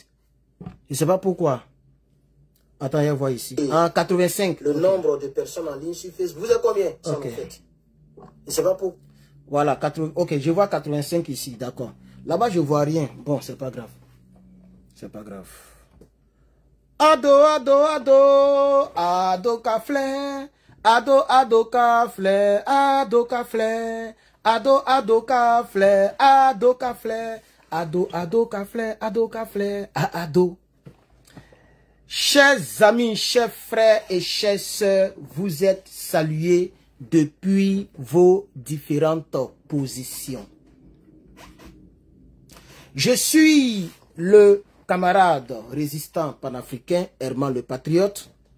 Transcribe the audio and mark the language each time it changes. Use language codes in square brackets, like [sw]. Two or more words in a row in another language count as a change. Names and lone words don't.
[fr] Je ne sais pas pourquoi. Attends, je vois ici. En 85. Le nombre de personnes en ligne sur Facebook. Vous êtes combien? Ok. En fait. Je ne sais pas pourquoi. Voilà, 80, ok, je vois 85 ici, d'accord. Là-bas, je ne vois rien. Bon, c'est pas grave. C'est pas grave. Ado, ado, ado, ado caflé. Ado, ado caflé, ado caflé. Ado, ado caflé, ado caflé. Ado, ado caflé, ado caflé, ado. Chers amis, chers frères et chères sœurs, vous êtes salués depuis vos différentes positions. Je suis le camarade résistant panafricain Herman le Patriote.